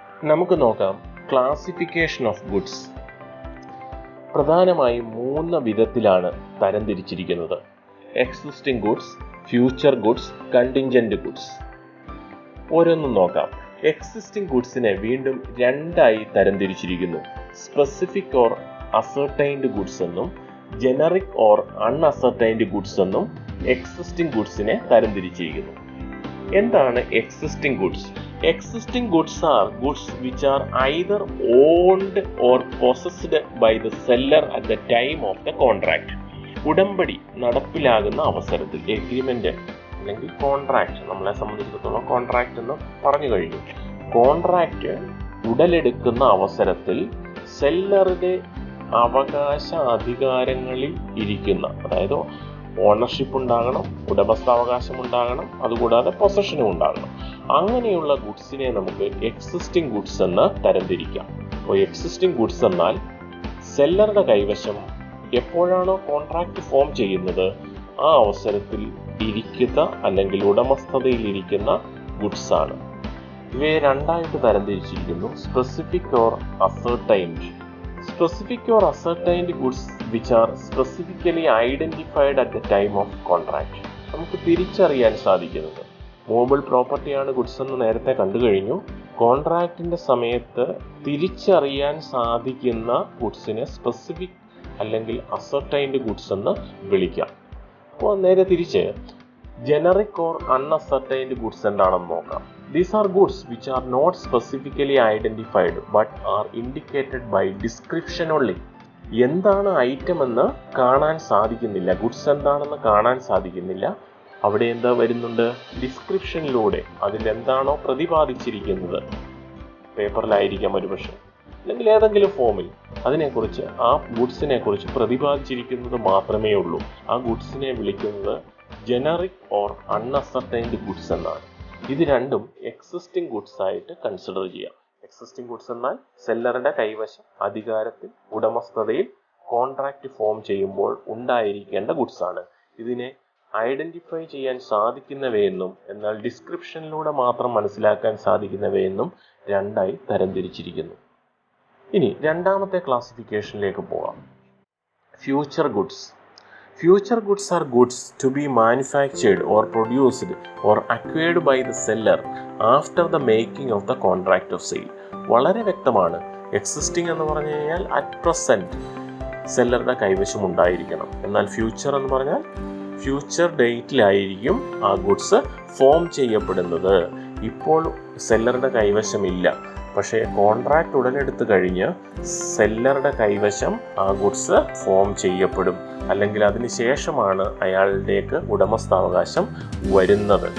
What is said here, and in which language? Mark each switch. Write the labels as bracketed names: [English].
[Malayalam] നമുക്ക് നോക്കാം classification of goods. പ്രധാനമായും 3 വിധത്തിലാണ് തരംതിരിച്ചിരിക്കുന്നത്: existing goods, future goods, contingent goods. ഓരോന്നും നോക്കാം. എക്സിസ്റ്റിംഗ് ഗുഡ്സിനെ വീണ്ടും 2ആയി തരംതിരിച്ചിരിക്കുന്നു: സ്പെസിഫിക് ഓർ അസർട്ടൈൻഡ് ഗുഡ്സ് എന്നും ജനറിക് ഓർ അൺഅസർട്ടൈൻഡ് ഗുഡ്സ് എന്നും എക്സിസ്റ്റിംഗ് ഗുഡ്സിനെ തരംതിരിച്ചിരിക്കുന്നു. എന്താണ് existing goods? [English] Existing goods are goods which are either owned or possessed by the seller at the time of the contract. [Malayalam] ഉടമ്പടി നടപ്പിലാകുന്ന അവസരത്തിൽ, എഗ്രിമെന്റ് അല്ലെങ്കിൽ contract, നമ്മളെ സംബന്ധിച്ചിടത്തോളം contract എന്ന് പറഞ്ഞു കഴിഞ്ഞു. കോൺട്രാക്ട് ഉടലെടുക്കുന്ന അവസരത്തിൽ സെല്ലറുടെ അവകാശ അധികാരങ്ങളിൽ ഇരിക്കുന്ന, അതായത് ഓണർഷിപ്പ് ഉണ്ടാകണം, ഉടമസ്ഥാവകാശം ഉണ്ടാകണം, അതുകൂടാതെ പൊസഷനും ഉണ്ടാകണം. അങ്ങനെയുള്ള ഗുഡ്സിനെ നമുക്ക് എക്സിസ്റ്റിംഗ് ഗുഡ്സ് എന്ന് തരംതിരിക്കാം. അപ്പോൾ എക്സിസ്റ്റിംഗ് ഗുഡ്സ് എന്നാൽ സെല്ലറുടെ കൈവശം എപ്പോഴാണോ കോൺട്രാക്ട് ഫോം ചെയ്യുന്നത് ആ അവസരത്തിൽ ഇരിക്കുന്ന അല്ലെങ്കിൽ ഉടമസ്ഥതയിലിരിക്കുന്ന ഗുഡ്സ് ആണ്. ഇവയെ രണ്ടായിട്ട് തരംതിരിച്ചിരിക്കുന്നു: specific or ascertained. [English] Specific or ascertained goods which are specifically identified at the time of contract. [Malayalam] നമുക്ക് തിരിച്ചറിയാൻ സാധിക്കുന്നത് മൂവബിൾ പ്രോപ്പർട്ടിയാണ് ഗുഡ്സ് എന്ന് നേരത്തെ കണ്ടു കഴിഞ്ഞു. കോൺട്രാക്റ്റിന്റെ സമയത്ത് തിരിച്ചറിയാൻ സാധിക്കുന്ന ഗുഡ്സിനെ സ്പെസിഫിക് അല്ലെങ്കിൽ അസർട്ടൈൻഡ് ഗുഡ്സ് എന്ന് വിളിക്കാം. അപ്പോൾ നേരെ തിരിച്ച് ജനറിക് ഓർ അൺഅസർട്ടൈൻഡ് ഗുഡ്സ് എന്താണെന്ന് നോക്കാം. [English] These are goods which are not specifically identified but are indicated by description only. [Malayalam] എന്താണ് ഐറ്റം എന്ന് കാണാൻ സാധിക്കുന്നില്ല, ഗുഡ്സ് എന്താണെന്ന് കാണാൻ സാധിക്കുന്നില്ല. അവിടെ എന്താ വരുന്നുണ്ട്? ഡിസ്ക്രിപ്ഷനിലൂടെ അതിലെന്താണോ പ്രതിപാദിച്ചിരിക്കുന്നത്, പേപ്പറിലായിരിക്കാം ഒരുപക്ഷെ, അല്ലെങ്കിൽ ഏതെങ്കിലും ഫോമിൽ അതിനെക്കുറിച്ച്, ആ ഗുഡ്സിനെ കുറിച്ച് പ്രതിപാദിച്ചിരിക്കുന്നത് മാത്രമേ ഉള്ളൂ. ആ ഗുഡ്സിനെ വിളിക്കുന്നത് ജനറിക് ഓർ അൺഅസർട്ടൈൻഡ് ഗുഡ്സ് എന്നാണ്. ഇത് രണ്ടും എക്സിസ്റ്റിംഗ് ഗുഡ്സ് ആയിട്ട് കൺസിഡർ ചെയ്യാം. എക്സിസ്റ്റിംഗ് ഗുഡ്സ് എന്നാൽ സെല്ലറുടെ കൈവശം, അധികാരത്തിൽ, ഉടമസ്ഥതയിൽ കോൺട്രാക്റ്റ് ഫോം ചെയ്യുമ്പോൾ ഉണ്ടായിരിക്കേണ്ട ഗുഡ്സ് ആണ്. ഇതിനെ ഐഡന്റിഫൈ ചെയ്യാൻ സാധിക്കുന്നവയെന്നും എന്നാൽ ഡിസ്ക്രിപ്ഷനിലൂടെ മാത്രം മനസ്സിലാക്കാൻ സാധിക്കുന്നവയെന്നും രണ്ടായി തരംതിരിച്ചിരിക്കുന്നു. ഇനി രണ്ടാമത്തെ ക്ലാസിഫിക്കേഷനിലേക്ക് പോകാം. Future goods. [English] Future goods are goods to be manufactured or produced or acquired by the seller after the making of the contract of sale. [Malayalam] വളരെ വ്യക്തമാണ്. എക്സിസ്റ്റിംഗ് എന്ന് പറഞ്ഞു കഴിഞ്ഞാൽ [English] at present [Malayalam] സെല്ലറുടെ കൈവശം ഉണ്ടായിരിക്കണം. എന്നാൽ ഫ്യൂച്ചർ എന്ന് പറഞ്ഞാൽ ഫ്യൂച്ചർ ഡേറ്റിലായിരിക്കും ആ ഗുഡ്സ് ഫോം ചെയ്യപ്പെടുന്നത്. ഇപ്പോൾ സെല്ലറുടെ കൈവശമില്ല, പക്ഷേ കോൺട്രാക്റ്റ് ഉടലെടുത്ത് കഴിഞ്ഞ് സെല്ലറുടെ കൈവശം ആ ഗുഡ്സ് ഫോം ചെയ്യപ്പെടും, അല്ലെങ്കിൽ അതിന് ശേഷമാണ് അയാളുടേക്ക് ഉടമസ്ഥാവകാശം വരുന്നത്.